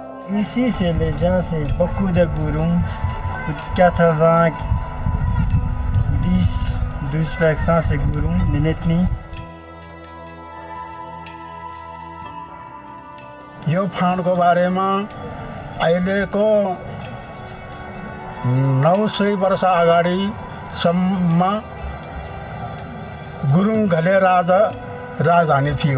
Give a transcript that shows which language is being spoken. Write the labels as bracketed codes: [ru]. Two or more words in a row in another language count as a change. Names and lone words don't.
[fr] Ici, c'est les gens, c'est beaucoup de gourous, 80, 10, 12% c'est gourous, Ninetni. [ne] यो फाँडको बारेमा अहिलेको 900 वर्ष अगाडिसम्म गुरुङ घले राजधानी थियो।